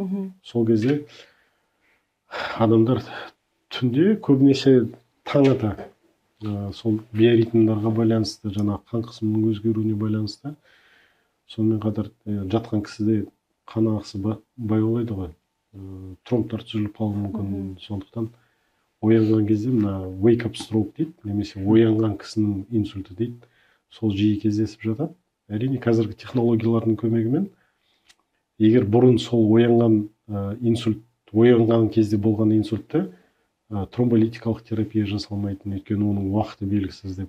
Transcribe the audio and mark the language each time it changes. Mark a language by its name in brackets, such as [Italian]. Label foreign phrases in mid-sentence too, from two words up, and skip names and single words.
[Kazakh] Сол кезде адамдар түнде көбінесе таң ата сол биоритмдарға байланысты, жаңа қан қысымының өзгеруіне байланысты, сонымен қатар жатқан кісіде қан ағысы баяулайды ғой, тромбтар түзіліп қалуы мүмкін. Сондықтан оянған кезде мына [English] wake up stroke [Kazakh] дейді, немесе оянған кісінің инсульті дейді, сол жиі кездесіп жатады. Әрине қазіргі технологиялардың көмегімен, егер бұрын сол оянған кезде болған инсультті тромболитикалық терапия жасалмайтын, өйткені оның уақыты белгісіз деп.